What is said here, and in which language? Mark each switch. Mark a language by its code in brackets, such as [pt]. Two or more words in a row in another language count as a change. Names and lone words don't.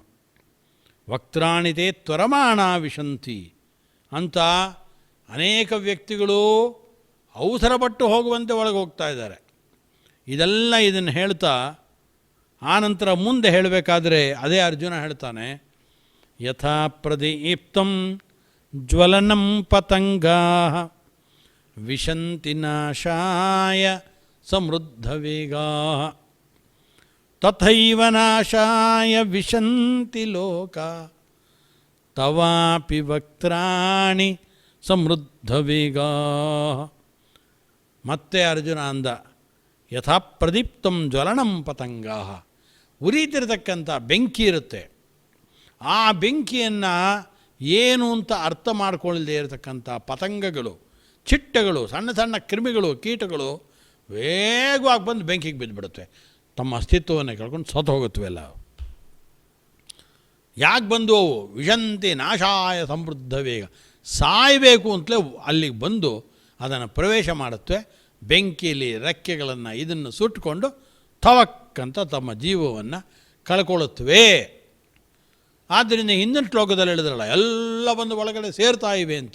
[sa] ವಕ್ತ್ರಾಣಿತೆ ತ್ವರಮಾಣ ವಿಶಂತಿ [kn] ಅಂತ ಅನೇಕ ವ್ಯಕ್ತಿಗಳು ಅವಸರಪಟ್ಟು ಹೋಗುವಂತೆ ಒಳಗೆ ಹೋಗ್ತಾ ಇದ್ದಾರೆ. ಇದನ್ನು ಹೇಳ್ತಾ ಆನಂತರ ಮುಂದೆ ಹೇಳಬೇಕಾದ್ರೆ ಅದೇ ಅರ್ಜುನ ಹೇಳ್ತಾನೆ, [sa] ಯಥಾ ಪ್ರದೀಪ್ತಂ ಜ್ವಲನಂ ಪತಂಗಾ ವಿಶಂತಿ ನಾಶಾಯ ಸಮೃದ್ಧ ವೇಗಾ ತಥೈವ ನಾಶಾಯ ವಿಶಂತಿ ಲೋಕ ತವಾಪಿ ವಕ್ತ್ರಾಣಿ ಸಮೃದ್ಧ ವೇಗಾ. [kn] ಮತ್ತೆ ಅರ್ಜುನ ಅಂದ, [sa] ಯಥಾ ಪ್ರದೀಪ್ತಂ ಜ್ವಲನಂ ಪತಂಗಾ, [kn] ಉರಿತಿರತಕ್ಕಂಥ ಬೆಂಕಿ ಇರುತ್ತೆ. ಆ ಬೆಂಕಿಯನ್ನು ಏನು ಅಂತ ಅರ್ಥ ಮಾಡ್ಕೊಳ್ಳದೆ ಇರತಕ್ಕಂಥ ಪತಂಗಗಳು, ಚಿಟ್ಟಗಳು, ಸಣ್ಣ ಸಣ್ಣ ಕ್ರಿಮಿಗಳು, ಕೀಟಗಳು ವೇಗವಾಗಿ ಬಂದು ಬೆಂಕಿಗೆ ಬಿದ್ದುಬಿಡುತ್ತೆ. ತಮ್ಮ ಅಸ್ತಿತ್ವವನ್ನು ಕಳ್ಕೊಂಡು ಸತ್ತು ಹೋಗುತ್ತವೆಲ್ಲ. ಯಾಕೆ ಬಂದು ಅವು? [sa] ವಿಶಂತಿ ನಾಶಾಯ ಸಮೃದ್ಧ ವೇಗ, [kn] ಸಾಯಬೇಕು ಅಂತಲೇ ಅಲ್ಲಿಗೆ ಬಂದು ಅದನ್ನು ಪ್ರವೇಶ ಮಾಡುತ್ತವೆ. ಬೆಂಕಿಯಲ್ಲಿ ರೆಕ್ಕೆಗಳನ್ನು ಇದನ್ನು ಸುಟ್ಟುಕೊಂಡು ತವಕ್ಕಂತ ತಮ್ಮ ಜೀವವನ್ನು ಕಳ್ಕೊಳ್ಳುತ್ತವೆ. ಆದ್ದರಿಂದ ಹಿಂದಿನ ಶ್ಲೋಕದಲ್ಲಿ ಹೇಳಿದ್ರಲ್ಲ, ಎಲ್ಲ ಬಂದು ಒಳಗಡೆ ಸೇರ್ತಾ ಇವೆ ಅಂತ.